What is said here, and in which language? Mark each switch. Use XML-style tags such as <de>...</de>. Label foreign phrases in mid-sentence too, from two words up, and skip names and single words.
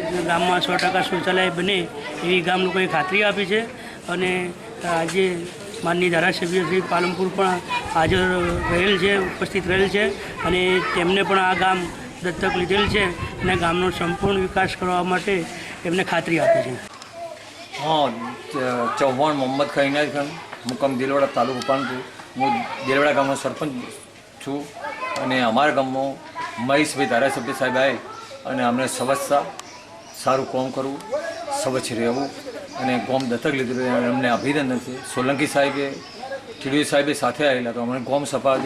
<gu>ગામમાં 100% શૌચાલય બને એવી ગામ લોકોએ ખાતરી આપી છે અને આજે માનનીય ધારાસભ્ય શ્રી પાલનપુર પણ હાજર રહેલ છે, ઉપસ્થિત રહેલ છે અને તેમને પણ આ ગામ દત્તક લીધેલ છે અને ગામનો સંપૂર્ણ વિકાસ કરવા માટે એમને ખાતરી આપી છે. હા ચૌહાણ મોહમ્મદ ખૈનાજ ખાન મુકામ દેલવાડા તાલુકો પાલનપુર. હું દેલવાડા ગામનો સરપંચ છું અને અમારા ગામમાં મહેશભાઈ ધારાસભ્ય સાહેબ આવે અને અમને સ્વચ્છતા, સારું કામ કરવું, સ્વચ્છ રહેવું અને ગામ દત્તક લીધું અને અમને અભિનંદન છે. સોલંકી સાહેબે, ટીડીઓ સાહેબે સાથે આવેલા તો અમને ગામ સભા હતી.</gu>